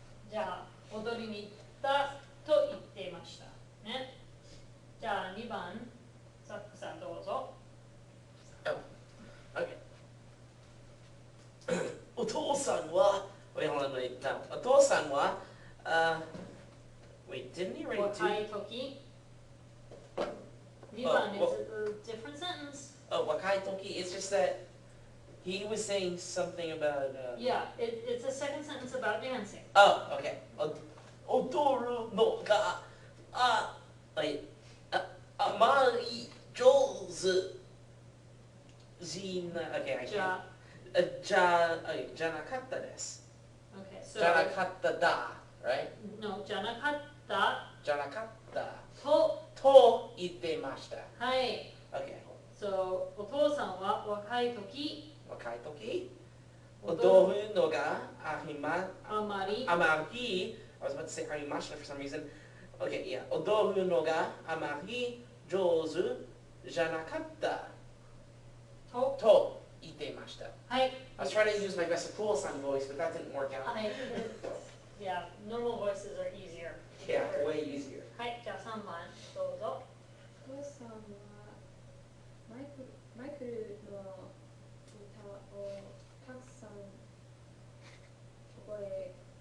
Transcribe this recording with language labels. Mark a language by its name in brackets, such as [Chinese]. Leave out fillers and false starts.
[Japanese] じゃあ、踊りに行ったと言っていました。ね。じゃあ2番、サックさんどうぞ。 [English] Okay. [Japanese] お父さんは [English] wait, hold on, wait, no. お父さんは wait, didn't he write [Japanese] 若 [English] two? [Japanese] い時。 [English] 2番 is a different sentence. Oh, Wakai Toki, it's just that he was saying something about Yeah, it's a second sentence about dancing. Oh, okay. Odoru no ga wait, amari jouzu okay, I can't. [Japanese] じゃなかったです。 [English] Okay, so [Japanese] じゃなかっただ right? no, じゃなかったじゃなかったと、と言っていました。はい。 Okay. So お父さんは若い時、若い時踊るのがあまり、 [English] あまり I was about to say ありました for some reason. Okay, yeah. [Japanese] 踊るのがあまり上手じゃなかったと、と言っていました。はい。 [English] I was trying to use my best pool-san voice, but that didn't work out. Yeah, normal voices are easier. Yeah, way easier. [Japanese] はい、じゃあ3番どうぞ。お父さんはマイクルの歌をたくさん覚え